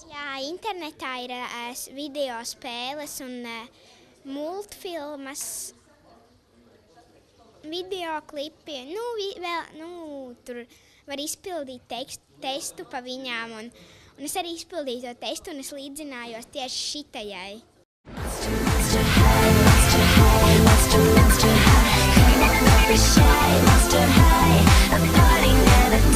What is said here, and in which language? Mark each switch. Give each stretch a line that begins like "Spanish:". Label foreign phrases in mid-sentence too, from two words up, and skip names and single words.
Latvian: Jā, internetā ir video spēles un multfilmas, videoklipi. Tur var izpildīt testu pa viņām, un es arī izpildīju to testu, un es līdzinājos tieši šitajai.
English: Monster high, monster high, monster high. Come on, don't be shy, monster high. A party now.